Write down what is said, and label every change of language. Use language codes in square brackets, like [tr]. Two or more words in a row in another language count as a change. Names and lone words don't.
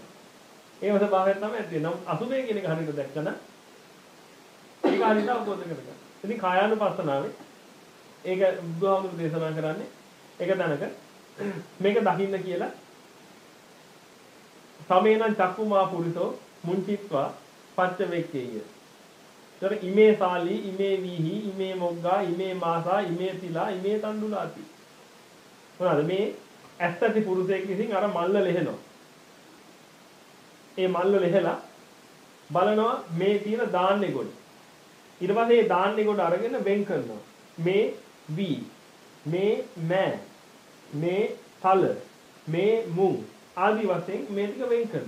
[si] ඒව ස්වභාවයෙන් තමයි ඇත්තේ. නම් අසුබේ කියන එක හරියට දැක්කම ඒක හරියට අවබෝධ කරගන්න. ඉතින් කායානුපස්සනාවේ ඒක බුදුහාමුදුරු දේශනා කරන්නේ ඒක දැනක මේක දකින්න කියලා [pi] සමේනං චක්කුමා පුරිසෝ මුංචිත්වා පච්ච වේක්කේය. තර ඉමේ සාලි ඉමේ වීහි ඉමේ මොග්ගා ඉමේ මාසා ඉමේ තිලා ඉමේ තණ්ඩුලාති. [si] මොනවාද මේ ඇත්තටි පුරුෂයෙක් විසින් අර මල්ල ලෙහෙනවා. ඒ මල්ල ලෙහෙලා බලනවා මේ තියෙන දාන්නේ කොට. ඊට පස්සේ ඒ දාන්නේ කොට අරගෙන වෙන් කරනවා. මේ වී මේ මෑ මේ තල මේ මුං ආදි වශයෙන් මේ ටික වෙන් කරනවා.